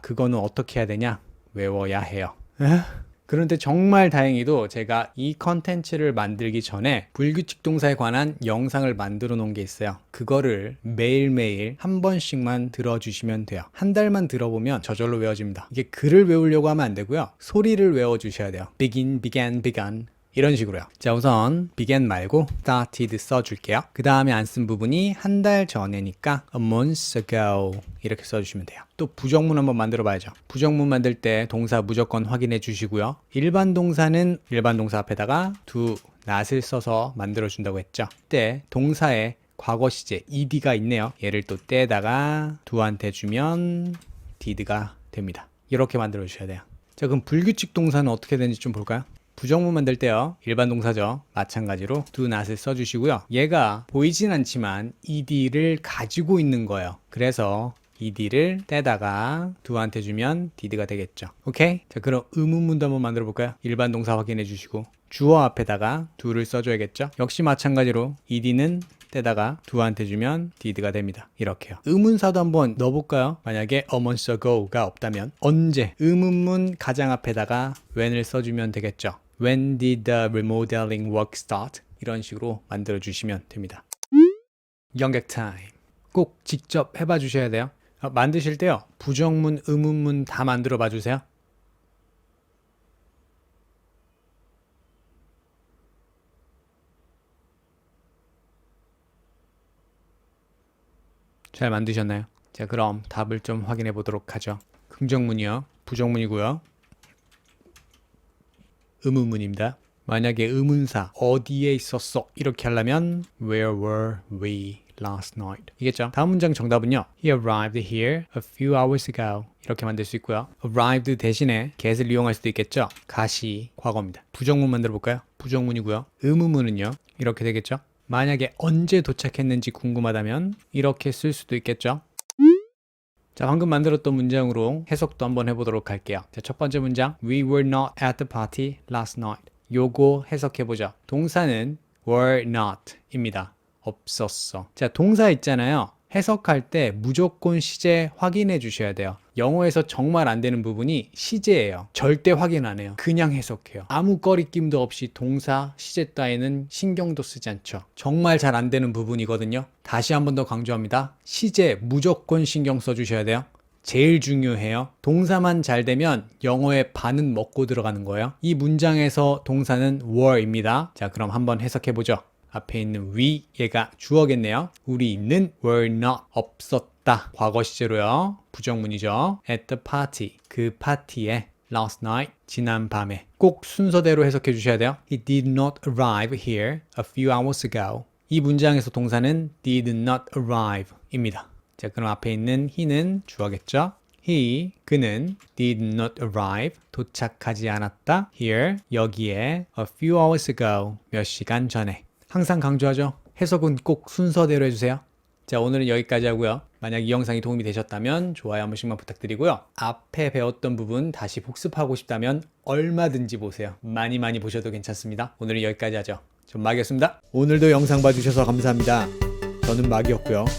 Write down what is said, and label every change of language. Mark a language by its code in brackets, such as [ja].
[ko] 그거는 어떻게 해야 되냐? 외워야 해요. 그런데 정말 다행히도 제가 이 컨텐츠를 만들기 전에 불규칙 동사에 관한 영상을 만들어 놓은 게 있어요. 그거를 매일매일 한 번씩만 들어주시면 돼요. 한 달만 들어보면 저절로 외워집니다. 이게 글을 외우려고 하면 안 되고요. 소리를 외워주셔야 돼요. [en] begin, began, begun 이런 식으로요. [ko] 자, 우선 began 말고 started 써줄게요. 그 다음에 안 쓴 부분이 한 달 전에니까 [en] a month ago [ko] 이렇게 써주시면 돼요. 또 부정문 한번 만들어 봐야죠. 부정문 만들 때 동사 무조건 확인해 주시고요. 일반 동사는 일반 동사 앞에다가 do, not을 써서 만들어 준다고 했죠. 때 동사에 과거 시제 ed가 있네요. 얘를 또 떼다가 do한테 주면 did가 됩니다. 이렇게 만들어 주셔야 돼요. 자, 그럼 불규칙 동사는 어떻게 되는지 좀 볼까요? 부정문 만들 때요. 일반 동사죠. 마찬가지로 do not을 써주시고요. 얘가 보이진 않지만 ed를 가지고 있는 거예요. 그래서 ed를 떼다가 do한테 주면 did가 되겠죠. 오케이? 자, 그럼 의문문도 한번 만들어 볼까요? 일반 동사 확인해 주시고 주어 앞에다가 do를 써줘야겠죠. 역시 마찬가지로 ed는 떼다가 do한테 주면 did가 됩니다. 이렇게요. 의문사도 한번 넣어볼까요? 만약에 [en] a month ago [ko] 가 없다면 언제? 의문문 가장 앞에다가 when을 써주면 되겠죠. [en] When did the remodeling work start? [ko] 이런 식으로 만들어 주시면 됩니다. 연객 타임. 꼭 직접 해봐 주셔야 돼요. 만드실 때요. 부정문, 의문문 다 만들어 봐 주세요. 잘 만드셨나요? 자, 그럼 답을 좀 확인해 보도록 하죠. 긍정문이요. 부정문이고요. 의문문입니다. 만약에 의문사 어디에 있었어 이렇게 하려면 [en] Where were we last night? [ko] 이겠죠? 다음 문장 정답은요. [en] He arrived here a few hours ago. [ko] 이렇게 만들 수 있고요. arrived 대신에 get을 이용할 수도 있겠죠? gat이 과거입니다. 부정문 만들어 볼까요? 부정문이고요. 의문문은요. 이렇게 되겠죠? 만약에 언제 도착했는지 궁금하다면 이렇게 쓸 수도 있겠죠? 자, 방금 만들었던 문장으로 해석도 한번 해보도록 할게요. 자, 첫 번째 문장 [en] We were not at the party last night. [ko] 요거 해석해보죠. 동사는 [en] were not [ko] 입니다. 없었어. 자, 동사 있잖아요. 해석할 때 무조건 시제 확인해 주셔야 돼요. 영어에서 정말 안 되는 부분이 시제예요. 절대 확인 안 해요. 그냥 해석해요. 아무 꺼리낌도 없이 동사, 시제 따위는 신경도 쓰지 않죠. 정말 잘 안 되는 부분이거든요. 다시 한 번 더 강조합니다. 시제 무조건 신경 써 주셔야 돼요. 제일 중요해요. 동사만 잘 되면 영어의 반은 먹고 들어가는 거예요. 이 문장에서 동사는 were입니다. 자, 그럼 한번 해석해 보죠. 앞에 있는 we, 얘가 주어겠네요. 우리는 [en] were not, [ko] 없었다. 과거 시제로요. 부정문이죠. [en] at the party, [ko] 그 파티에 [en] last night, [ko] 지난 밤에. 꼭 순서대로 해석해 주셔야 돼요. [en] He did not arrive here a few hours ago. [ko] 이 문장에서 동사는 [en] did not arrive [ko] 입니다. 자, 그럼 앞에 있는 he는 주어겠죠. [en] He, [ko] 그는 [en] did not arrive, [ko] 도착하지 않았다. [en] Here, [ko] 여기에 [en] a few hours ago, [ko] 몇 시간 전에. 항상 강조하죠. 해석은 꼭 순서대로 해주세요. 자, 오늘은 여기까지 하고요. 만약 이 영상이 도움이 되셨다면 좋아요 한 번씩만 부탁드리고요. 앞에 배웠던 부분 다시 복습하고 싶다면 얼마든지 보세요. 많이 보셔도 괜찮습니다. 오늘은 여기까지 하죠. 전 마기였습니다. 오늘도 영상 봐주셔서 감사합니다. 저는 마기였고요.